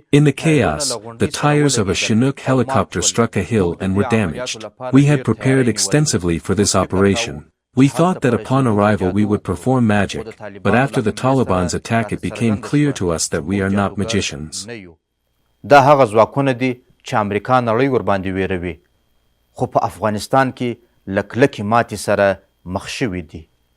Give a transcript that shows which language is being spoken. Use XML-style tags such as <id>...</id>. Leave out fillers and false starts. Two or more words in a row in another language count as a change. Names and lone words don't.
<en>In the chaos, the tires of a Chinook helicopter struck a hill and were damaged. We had prepared extensively for this operation. We thought that upon arrival we would perform magic, but after the Taliban's attack it became clear to us that we are not magicians."</en> <ps>خو په افغانستان کې لکلکې ماتې سره مخ شوي دي.</ps>